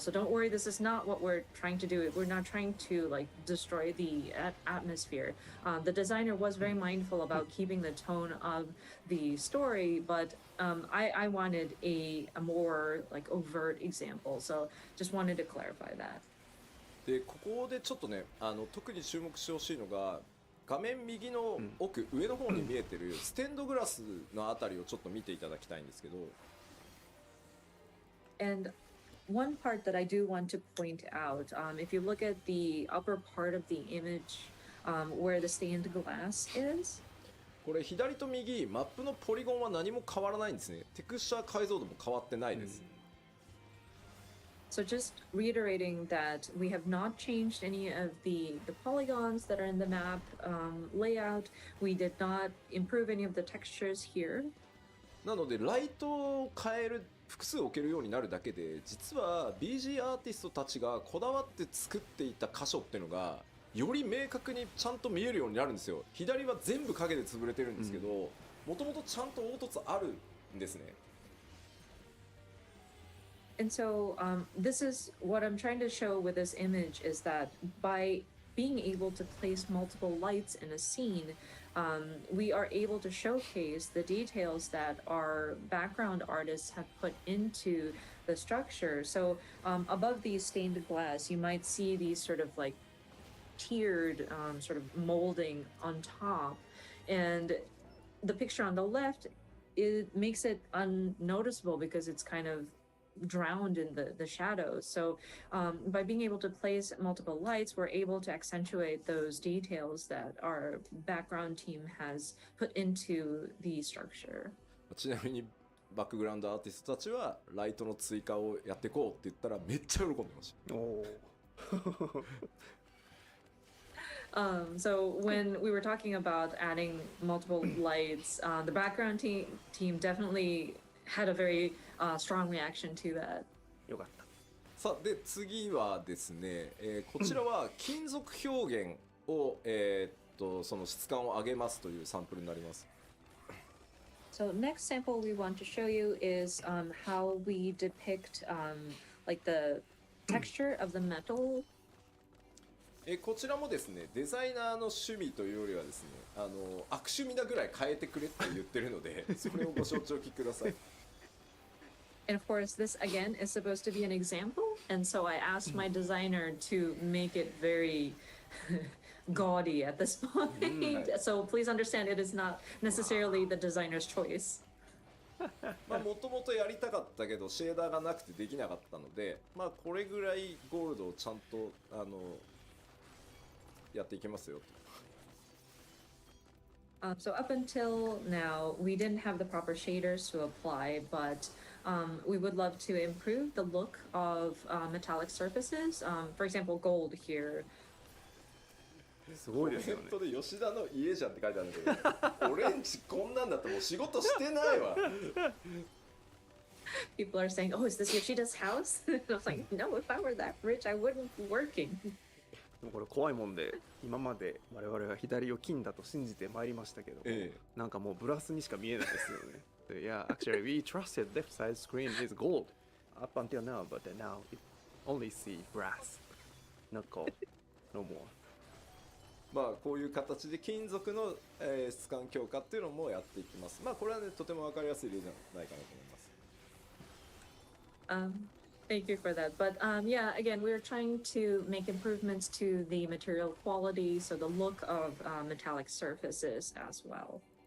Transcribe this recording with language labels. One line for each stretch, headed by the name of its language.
English: So don't worry, this is not what we're trying to do. We're not trying to like destroy the atmosphere. The designer was very mindful about keeping the tone of the story, but I wanted a more like overt example. So just wanted to clarify that.
Japanese: でここでちょっとね特に注目してほしいのが画面右の奥、上の方に見えてるステンドグラスのあたりをちょっと見ていただきたいんですけど。
English: And one part that I do want to point out, if you look at the upper part of the image, where the stained glass is.
Japanese: これ左と右マップのポリゴンは何も変わらないんですね。テクスチャー解像度も変わってないです。
English: So just reiterating that we have not changed any of the polygons that are in the map layout. We did not improve any of the textures here.
Japanese: なのでライトを変える複数置けるようになるだけで、実は BG アーティストたちがこだわって作っていた箇所っていうのがより明確にちゃんと見えるようになるんですよ。左は全部影で潰れてるんですけど、もともとちゃんと凹凸あるんですね。
English: And so this is what I'm trying to show with this image, is that by being able to place multiple lights in a scene, we are able to showcase the details that our background artists have put into the structure. So above these stained glass, you might see these sort of like tiered sort of molding on top, and the picture on the left, it makes it unnoticeable because it's kind of drowned in the shadows. So by being able to place multiple lights, we're able to accentuate those details that our background team has put into the structure.
Japanese: ちなみにバックグラウンドアーティストたちはライトの追加をやっていこうって言ったらめっちゃ喜んでました。おー
English: So when we were talking about adding multiple lights, the background team definitely had a very strong reaction to that.
Japanese: よかった。さあで次はですね、こちらは金属表現を、その質感を上げますというサンプルになります。
English: So next sample we want to show you is how we depict like the texture of the metal.
Japanese: こちらもですね、デザイナーの趣味というよりはですね、悪趣味なぐらい変えてくれって言ってるので、それをご承知おきください。
English: And of course, this again is supposed to be an example, and so I asked my designer to make it very gaudy at this point. So please understand, it is not necessarily the designer's choice.
Japanese: まあもともとやりたかったけどシェーダーがなくてできなかったので、まあこれぐらいゴールドをちゃんとやっていきますよと。
English: So up until now, we didn't have the proper shaders to apply, but we would love to improve the look of metallic surfaces. For example, gold here.
Japanese: すごいですよね。コメントで吉田の家じゃんって書いてあるんだけど、俺んちこんなんだったらもう仕事してないわ。
English: People are saying, "Oh, is this Yoshida's house?" And I was like, "No, if I were that rich, I wouldn't be working."
Japanese: でもこれ怖いもんで、今まで我々は左を金だと信じてまいりましたけど、なんかもうブラスにしか見えないですよね。
English: Yeah, actually, we trusted left side screen is gold up until now, but now it only see brass, not gold, no more.
Japanese: まあこういう形で金属の、質感強化っていうのもやっていきます。まあこれはねとても分かりやすい例じゃないかなと思います。
English: Thank you for that. But yeah, again, we're trying to make improvements to the material quality, so the look of metallic surfaces as well.